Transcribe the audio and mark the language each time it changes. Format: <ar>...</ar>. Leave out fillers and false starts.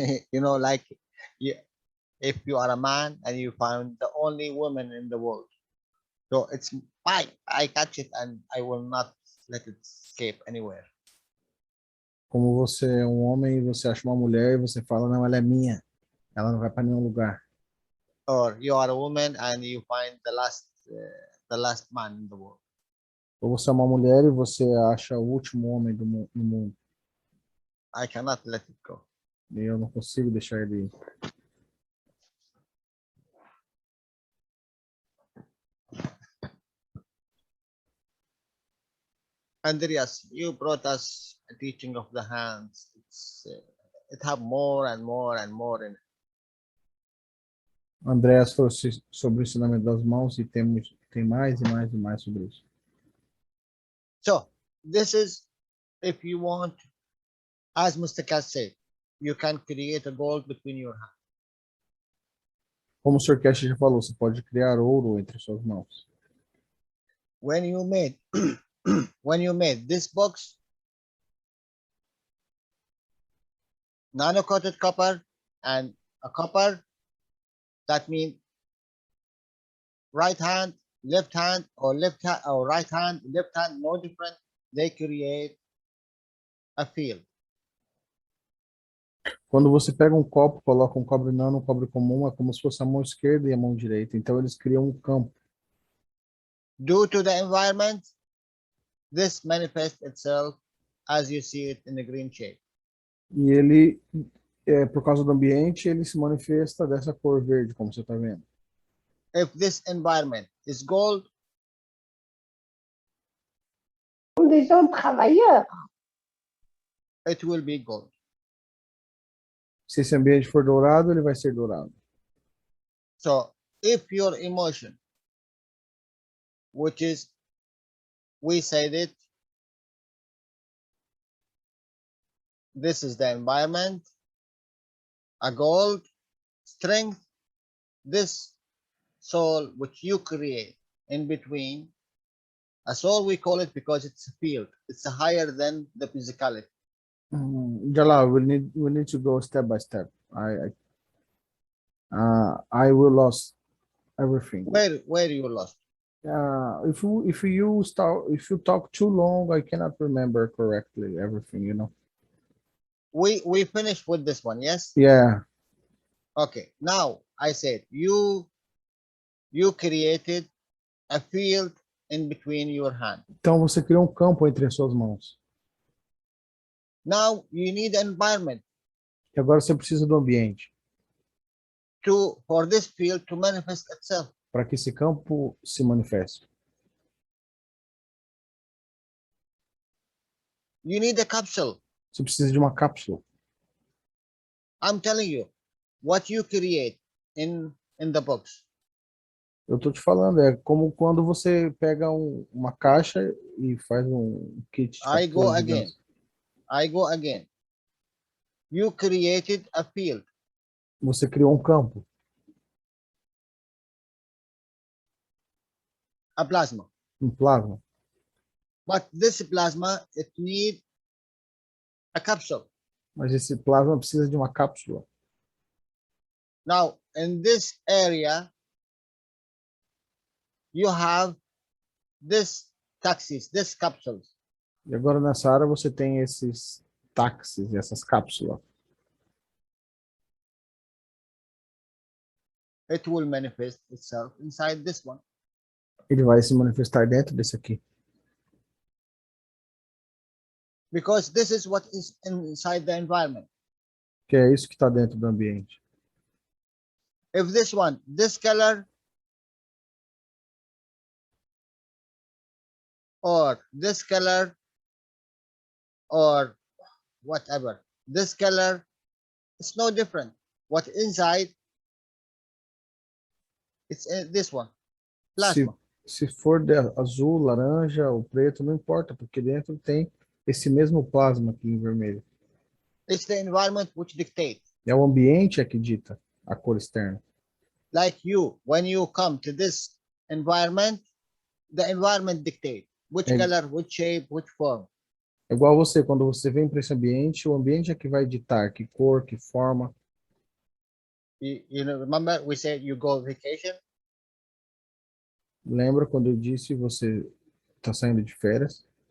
<en>You know, like you, if you are a man and you find the only woman in the world, so it's mine. I catch it and I will not let it escape anywhere.</en> <pt>Como você é um homem e você acha uma mulher e você fala, não, ela é minha. Ela não vai para nenhum lugar.</pt> <en>Or you are a woman and you find the last man in the world.</en> <pt>Ou você é uma mulher e você acha o último homem no mundo.</pt> <en>I cannot let it go.</en> <pt>E eu não consigo deixar ele ir.</pt> <en>Andreas, you brought us a teaching of the hands. It have more and more and more in it.</en> <pt>Andréas trouxe sobre o ensinamento das mãos e tem mais e mais e mais sobre isso.</pt> <en>So this is, if you want, as Mr. Cass said, you can create a gold between your hands.</en> <pt>Como o Sr. Cash já falou, você pode criar ouro entre suas mãos.</pt> <en>When you made when you made this box, nano-coated copper and a copper, that means right hand, left hand, or left hand, or right hand, left hand, no different. They create a field.</en> <pt>Quando você pega um copo, coloca um cobre nano, um cobre comum, é como se fosse a mão esquerda e a mão direita. Então eles criam um campo.</pt> <en>Due to the environment, this manifests itself as you see it in the green shape.</en> <pt>E ele, por causa do ambiente, ele se manifesta dessa cor verde, como você está vendo.</pt> <en>If this environment is gold, Des gens travailleurs. it will be gold.</en> <pt>Se esse ambiente for dourado, ele vai ser dourado.</pt> <en>So if your emotion, which is, we said it, this is the environment, a gold, strength, this soul which you create in between, a soul we call it because it's a field, it's higher than the physicality. Jalal, we need to go step by step. I will lose everything. Where you lost? If you talk too long, I cannot remember correctly everything. You know. We finished with this one, yes? Yeah. Okay. Now I said you created a field in between your hand.</en> <pt>Então você criou um campo entre as suas mãos.</pt> <en>Now you need environment</en> <pt>E agora você precisa do ambiente</pt> <en>for this field to manifest itself.</en> <pt>para que esse campo se manifeste.</pt> <en>You need a capsule.</en> <pt>Você precisa de uma cápsula.</pt> <en>I'm telling you, what you create in the box.</en> <pt>Eu tô te falando, é como quando você pega uma caixa e faz um kit.</pt> <en>I go again. You created a field.</en> <pt>Você criou um campo,</pt> <en>A plasma.</en> <pt>um plasma.</pt> <en>But this plasma, it needs a capsule.</en> <pt>Mas esse plasma precisa de uma cápsula.</pt> <en>Now, in this area, you have this taxis, this capsules.</en> <pt>E agora nessa área você tem esses táxis, essas cápsulas.</pt> <en>It will manifest itself inside this one.</en> <pt>Ele vai se manifestar dentro desse aqui.</pt> <en>Because this is what is inside the environment.</en> <pt>Que é isso que está dentro do ambiente.</pt> <en>If this one, this color, or this color, or whatever, this color, it's no different. What inside, It's this one,</en> <pt>Se,</pt> <en>plasma.</en> <pt>se for de azul, laranja ou preto, não importa, porque dentro tem esse mesmo plasma aqui em vermelho.</pt> <en>It's the environment which dictates.</en> <pt>É o ambiente que dita a cor externa.</pt> <en>Like you, when you come to this environment, the environment dictates which</en> <pt>É,</pt> <en>color, which shape, which form.</en> <pt>é igual você, quando você vem para esse ambiente, o ambiente é que vai ditar que cor, que forma.</pt> <en>You know, remember we said you go vacation?</en> <pt>Lembra quando eu disse você está saindo de férias?</pt>